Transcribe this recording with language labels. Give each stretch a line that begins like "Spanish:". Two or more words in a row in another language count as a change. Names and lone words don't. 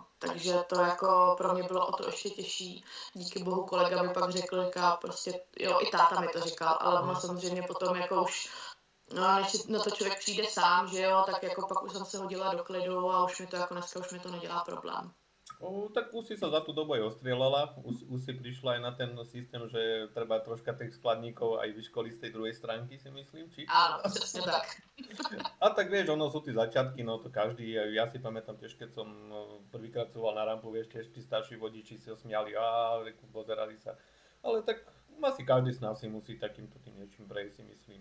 Czech: Takže to jako pro mě bylo o to ještě těžší. Díky bohu kolega mi pak řekl, prostě, jo, i táta mi to říkal, ale ono samozřejmě potom jako už než na to člověk přijde sám, že jo, tak jako pak už jsem se hodila do klidu a už mi to jako dneska už mi to nedělá problém.
Slovak: Tak už si sa za tú dobu aj ostrieľala, už si prišla aj na ten systém, že treba troška tých skladníkov aj vyškoliť z tej druhej stránky, si myslím, či? Áno, presne tak. A tak vieš, ono sú tí začiatky, no to každý, ja si pamätám tiež, keď som prvýkrát cúval na rampu, vieš, tiež tí starší vodiči si osmiali a pozerali sa, ale tak asi každý z nás si musí takýmto tým niečím prejsť, si myslím.